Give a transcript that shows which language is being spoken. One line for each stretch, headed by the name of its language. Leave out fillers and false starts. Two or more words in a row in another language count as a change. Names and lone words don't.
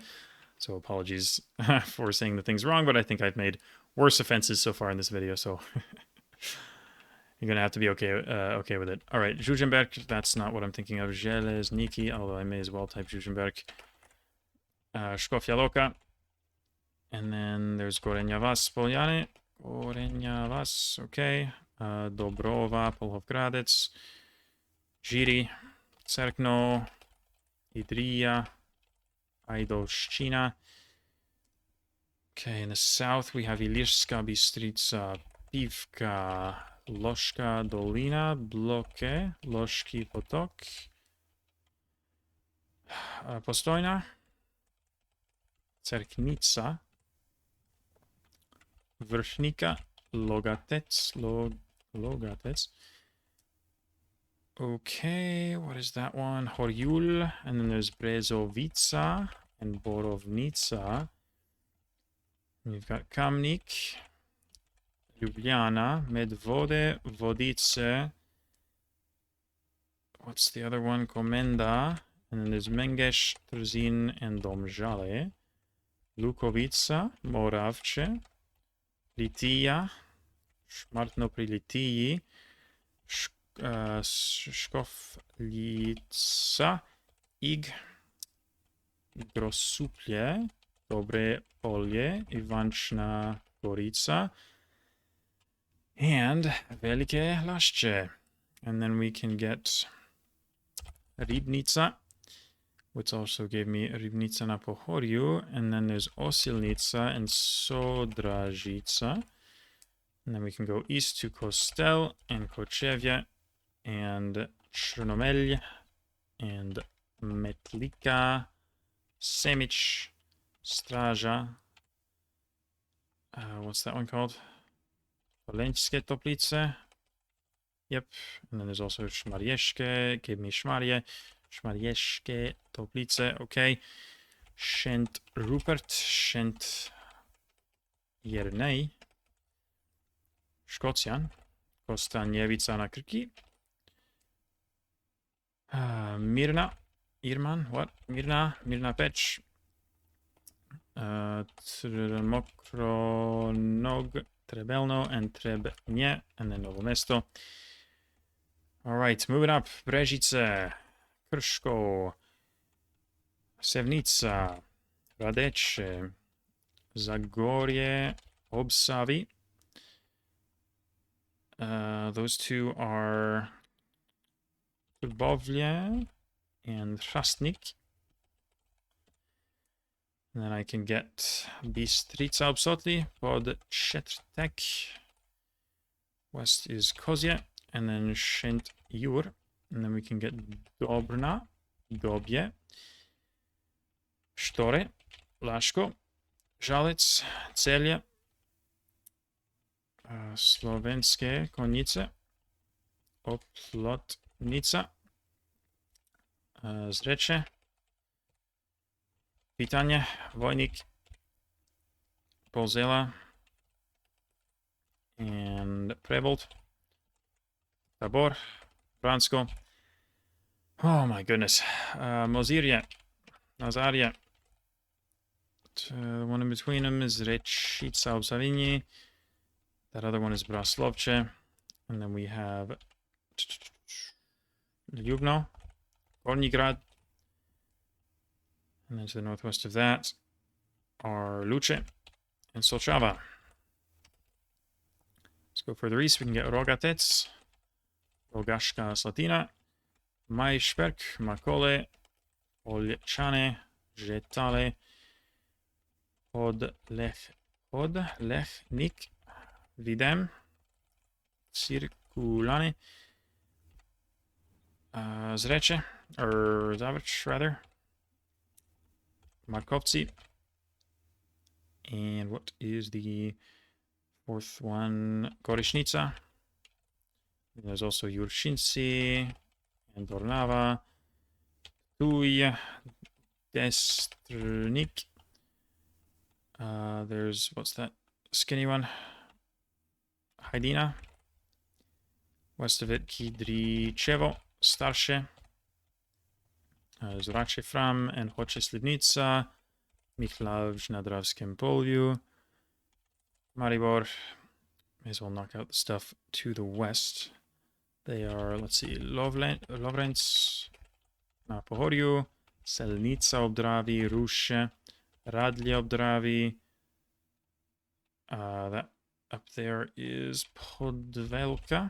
English: So apologies for saying the things wrong, but I think I've made worse offenses so far in this video, so you're going to have to be okay with it. All right, Žužemberk, that's not what I'm thinking of. Železniki, although I may as well type Žužemberk. Škofja Loka. And then there's Gorenja Vas, Poljane. Gorenja Vas, okay. Dobrova, Polhovgradec. Žiri, Cerkno, Idrija, Ajdovščina. Okay, in the south we have Ilirska Bistrica, Pivka, Loška Dolina, Bloke, Loški Potok, Postojna, Cerknica, Vršnika, Logatec, Logatec. Okay, what is that one? Horjul, and then there's Brezovica and Borovnica. We've got Kamnik, Ljubljana, Medvode, Vodice. What's the other one? Komenda. And then there's Mengeš, Trzin, and Domžale. Lukovica, Moravče, Litija, Šmartno pri Litiji, Škofljica, Ig, Grosuplje, Dobre Polje, Ivančna Gorica, and Velike Lašče. And then we can get Ribnica, which also gave me Ribnica na Pohorju. And then there's Osilnica and Sodražica. And then we can go east to Kostel and Kočevje and Chernomel, and Metlika, Semic, Straja. What's that one called? Polenske Toplice. Yep. And then there's also Szmarjeszke. Give me Szmarje. Szmarjeszke Toplice. Okay. Szent Rupert. Szent Jernej. Škocian. Kostanjevica na Krki. Mirna. Irman. What? Mirna Pech. Trmokronog, Trebelno, and Trebnje, and then Novo Mesto. Alright, moving up. Brežice, Krško, Sevnica, Radeče, Zagorje, Obsavi. Those two are Lubovlje and Hrastnik. And then I can get Bistrica Obsotli, Podčetrtek. West is Kozje, and then Šent Jur. And then we can get Dobrna, Dobje, Štore, Laško, Žalec, Celje, Slovenske Konjice, Oplotnica, Zreče, Pitanje, Vojnik, Polzela, and Prebold, Tabor, Bransko. Oh my goodness. Mozirje, Nazaria. The one in between them is Rečica Obsavini. That other one is Braslovče. And then we have Ljubno, Gornjigrad. And then to the northwest of that are Luce and Solchava. Let's go further east. We can get Rogatec, Rogashka Slatina, Majšperk, Makole, Olječane, Žetale, Podlehnik, Videm, Cirkulane, Zreče, or Zavrč rather, Markovci, and what is the fourth one? Korešnica. There's also Juršinci and Dornava, Tuj, Destrnik. There's, what's that skinny one? Hajdina. West of it, Kidričevo, Starše. Zrače Fram and Hoče Slivnica, Michlav na Dravskem Polju, Maribor. May as well knock out the stuff to the west. They are, let's see, Lovrenc na Pohorju, Selnica Obdravi, Ruše, Radlje Obdravi. That up there is Podvelka.